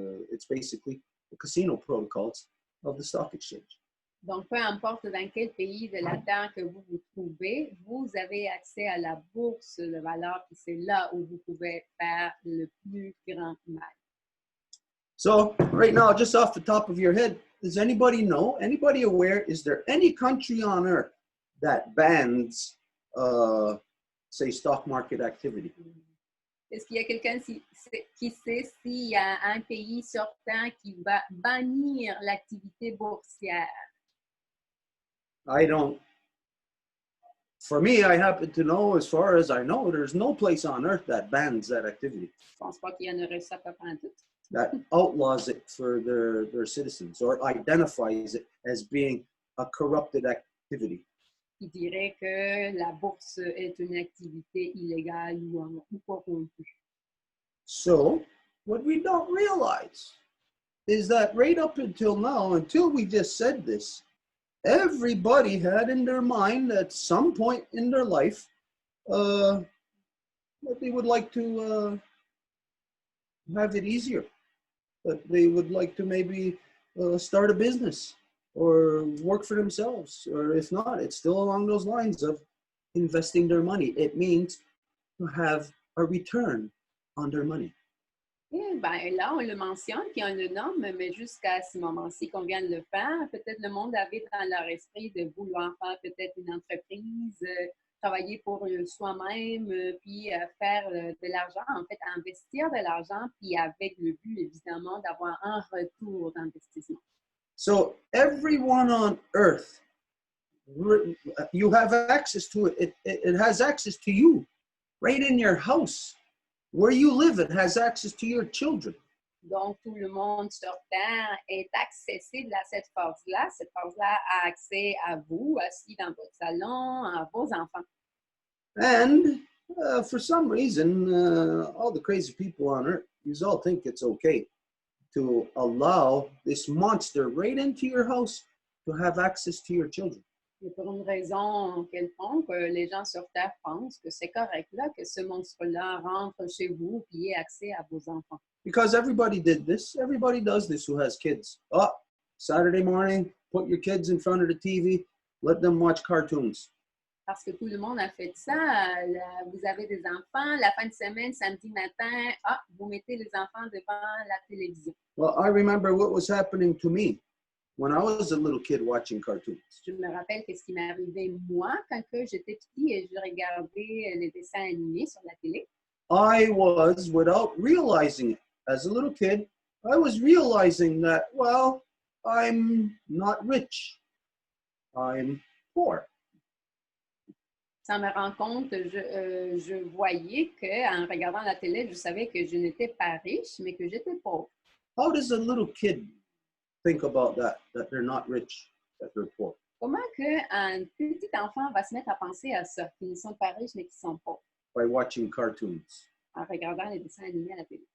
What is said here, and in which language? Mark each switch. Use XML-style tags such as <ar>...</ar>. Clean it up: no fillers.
<en>It's basically the casino protocols of the stock exchange.</en> <fr>Donc, peu importe dans quel pays de la Terre que vous vous trouvez, vous avez accès à la bourse de valeur, puis c'est là où vous pouvez faire le plus grand mal.</fr> <en>So, right now, just off the top of your head, does anybody know, anybody aware, is there any country on earth that bans, say, stock market activity?</en> <fr>Est-ce qu'il y a quelqu'un qui sait s'il y a un pays sur Terre qui va bannir l'activité boursière?</fr> <en>I don't. For me, I happen to know, as far as I know, there's no place on earth that bans that activity.</en> <fr>Je pense pas qu'il y en aurait ça pas en tout.</fr> <en>That outlaws it for their citizens or identifies it as being a corrupted activity.</en> <fr>Qui dirait que la bourse est une activité illégale ou corrompue.</fr> <en>So, what we don't realize is that right up until now, until we just said this, everybody had in their mind at some point in their life that they would like to have it easier, that they would like to maybe start a business or work for themselves, or if not, it's still along those lines of investing their money. It means to have a return on their money.</en> <fr>Et ben, là, on le mentionne, puis on le nomme, mais jusqu'à ce moment-ci qu'on vient de le faire, peut-être le monde avait dans leur esprit de vouloir faire peut-être une entreprise, travailler pour soi-même, puis faire de l'argent, en fait, investir de l'argent, puis avec le but, évidemment, d'avoir un retour d'investissement.</fr> <en>So everyone on earth, you have access to it. It has access to you right in your house. Where you live, it has access to your children.</en> <fr>Donc, tout le monde sur Terre est accessible à cette force-là. Cette force-là a accès à vous, assis dans votre salon, à vos enfants.</fr> <en>And for some reason, all the crazy people on earth, you all think it's okay to allow this monster right into your house to have access to your children.</en> <fr>Et pour une raison quelconque, les gens sur Terre pensent que c'est correct là, que ce monstre-là rentre chez vous et ait accès à vos enfants.</fr> <en>Because everybody did this. Everybody does this who has kids. Oh, Saturday morning, put your kids in front of the TV, let them watch cartoons.</en> <fr>Parce que tout le monde a fait ça. Vous avez des enfants, la fin de semaine, samedi matin, vous mettez les enfants devant la télévision.</fr> <en>Well, I remember what was happening to me when I was a little kid watching cartoons.</en> <fr>Je me rappelle qu'est-ce qui m'est arrivé moi quand j'étais petit et je regardais les dessins animés sur la télé.</fr> <en>I was, without realizing it, as a little kid, I was realizing that, well, I'm not rich. I'm poor.</en> <fr>Sans me rendre compte, je voyais qu'en regardant la télé, je savais que je n'étais pas riche, mais que j'étais pauvre.</fr> <en>How does a little kid think about that they're not rich, that they're poor?</en> <fr>Comment qu'un petit enfant va se mettre à penser à ça, qu'ils ne sont pas riches, mais qu'ils sont pauvres,</fr> <en>By watching cartoons.</en> <fr>en regardant les dessins animés à la télé?</fr>